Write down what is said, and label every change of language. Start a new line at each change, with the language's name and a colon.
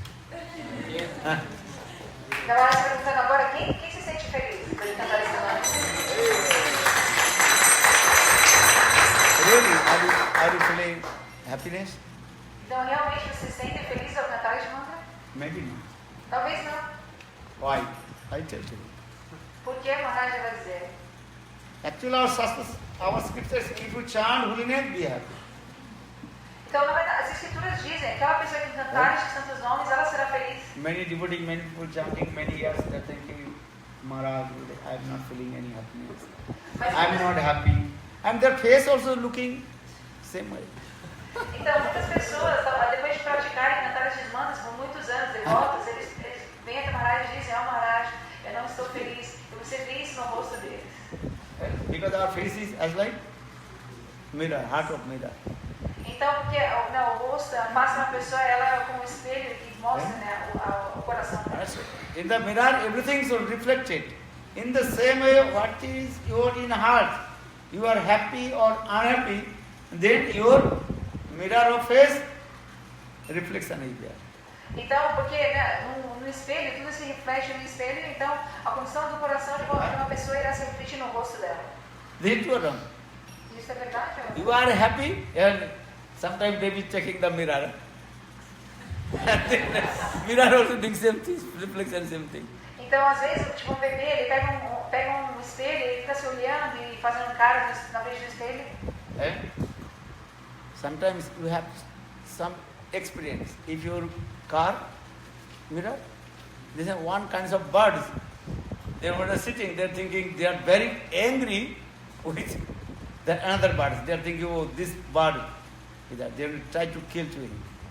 Portuguese: Na verdade, você perguntando agora, quem se sente feliz para ele cantar esse mantra?
English: Really? Are you feeling happiness?
Portuguese: Então, realmente, você se sente feliz ao cantar esse mantra?
English: Maybe not.
Portuguese: Talvez não.
English: Why? I tell you.
Portuguese: Por que Maharaj vai dizer?
English: Actually, our scriptures, if you chant holy name, be happy.
Portuguese: Então, na verdade, as escrituras dizem, aquela pessoa que cantar estes santos nomes, ela será feliz.
English: Many devotees, many people chanting many years, they're thinking, Maharaj, I am not feeling any happiness. I am not happy. And their face also looking same way.
Portuguese: Então, muitas pessoas, depois de praticarem e cantar estes mantras por muitos anos, devotos, eles vêm até Maharaj e dizem, Maharaj, eu não estou feliz. Eu você vê isso no rosto deles.
English: Because our face is as like mirror, heart of mirror.
Portuguese: Então, porque o rosto, a face de uma pessoa, ela é como um espelho que mostra o coração dela.
English: In the mirror, everything is reflected. In the same way, what is your in heart, you are happy or unhappy, then your mirror of face reflection is there.
Portuguese: Então, porque no espelho, tudo se reflete no espelho, então a condição do coração de uma pessoa irá se refletir no rosto dela.
English: This is wrong.
Portuguese: Isso é verdade?
English: You are happy, and sometimes they be checking the mirror. Mirror also doing same thing, reflection same thing.
Portuguese: Então, às vezes, tipo um bebê, ele pega um espelho, ele fica se olhando e fazendo cara na frente do espelho.
English: Sometimes you have some experience. If your car mirror, there are one kinds of birds. They are sitting, they are thinking they are very angry with the another birds. They are thinking, oh, this bird, they will try to kill to him.